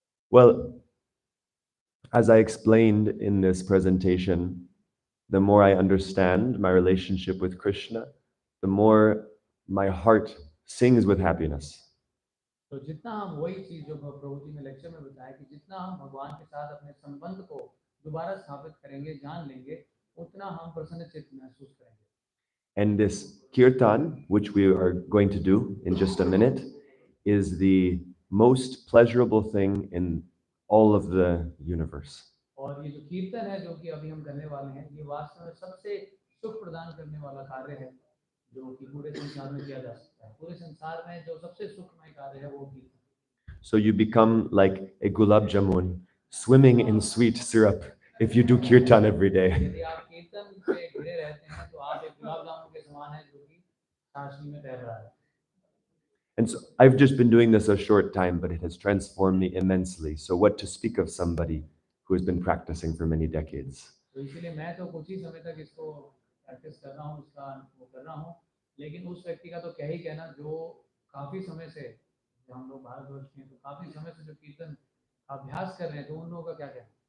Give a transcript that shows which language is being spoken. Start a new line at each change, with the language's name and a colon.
English: Well, as I explained in this presentation, the more I understand my relationship with Krishna, the more my heart sings with happiness.
Hindi: तो जितना हम वही चीज जो प्रभु जी ने lecture में बताया कि जितना हम भगवान के साथ अपने संबंध को दोबारा स्थापित करेंगे, जान लेंगे, उतना हम प्रसन्नचित्त महसूस करेंगे।
English: And this kirtan, which we are going to do in just a minute, is the most pleasurable thing in all of the universe.
Hindi: और ये जो कीर्तन है जो कि अभी हम करने वाले हैं, ये वास्तव में सबसे सुख प्रदान करने वाला कार्य है जो कि पूरे संसार में किया जा सकता है। पूरे संसार में जो सबसे सुखमय कार्य है वो कीर्तन।
English: So you become like a gulab jamun swimming in sweet syrup if you do kirtan every day.
Hindi: यदि आप कीर्तन से घिरे रहते हैं तो आप एक गुलाब जामुन के समान हैं जो कि चाशनी में तैर रहा है।
English: And so I've just been doing this a short time, but it has transformed me immensely. So what to speak of somebody who has been practicing for many decades?
Hindi: तो इसीलिए मैं तो कुछ ही समय तक इसको प्रैक्टिस कर रहा हूँ, उसका वो कर रहा हूँ, लेकिन उस व्यक्ति का तो क्या ही कहना जो काफी समय से, जो हम लोग भारतवर्ष में तो काफी समय से जो कीर्तन अभ्यास कर रहे हैं, तो उन लोगों का क्या कहना।